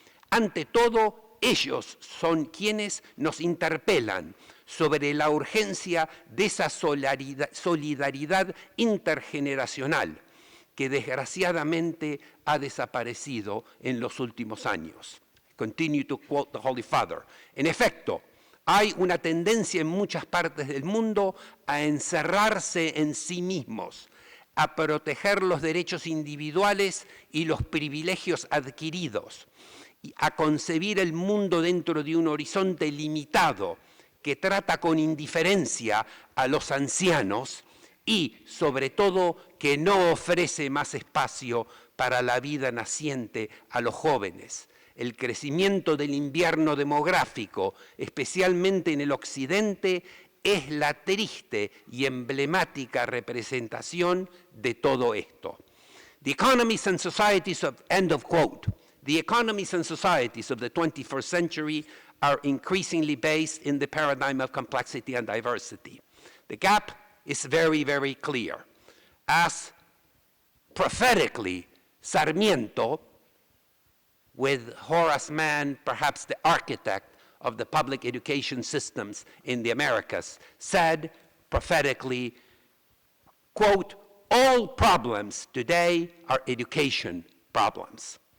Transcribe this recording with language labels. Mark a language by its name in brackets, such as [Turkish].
[Spanish] Ante todo, ellos son quienes nos interpelan sobre la urgencia de esa solidaridad intergeneracional que desgraciadamente ha desaparecido en los últimos años. [English] Continue to quote the Holy Father. [Spanish] En efecto, hay una tendencia en muchas partes del mundo a encerrarse en sí mismos, a proteger los derechos individuales y los privilegios adquiridos, y a concebir el mundo dentro de un horizonte limitado que trata con indiferencia a los ancianos y, sobre todo, que no ofrece más espacio para la vida naciente a los jóvenes. El crecimiento del invierno demográfico, especialmente en el occidente, es la triste y emblemática representación de todo esto. [English] The economies and societies of, end of quote, the economies and societies of the 21st century are increasingly based in the paradigm of complexity and diversity. The gap is very, very clear. As prophetically, Sarmiento, with Horace Mann, perhaps the architect of the public education systems in the Americas, said prophetically, quote, all problems today are education problems.